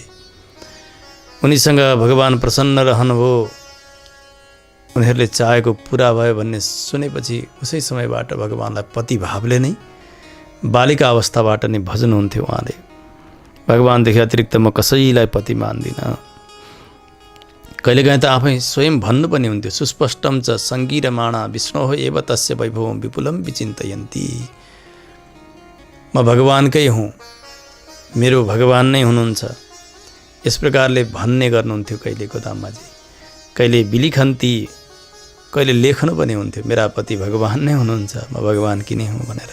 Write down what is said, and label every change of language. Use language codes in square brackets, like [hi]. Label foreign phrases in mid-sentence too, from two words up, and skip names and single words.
[ne] उनीसँग भगवान प्रसन्न रहनुभयो, उनीहरूले चाहेको पुरा भयो भन्ने सुनेपछि उसै समयबाट भगवानलाई पति भावले नै बालिका अवस्थाबाट नै भज्नुहुन्थ्यो उहाँले। भगवानदेखि अतिरिक्त म कसैलाई पति मान्दिनँ। कहिलेकाहीँ त आफै स्वयं भन्नु पनि हुन्थ्यो, [sa] सुस्पष्टम च सङ्गीरमाणा विष्णोः एव तस्य वैभवं विपुलं विचिन्तयन्ती। [ne] म भगवानकै हुँ, मेरो भगवान नै हुनुहुन्छ, यस प्रकारले भन्ने गर्नुहुन्थ्यो कहिले गोदामाजी। कहिले बिलिखन्ती, कहिले लेख्नु पनि हुन्थ्यो, मेरा पति भगवान नै हुनुहुन्छ, म भगवान कि नै हुँ भनेर।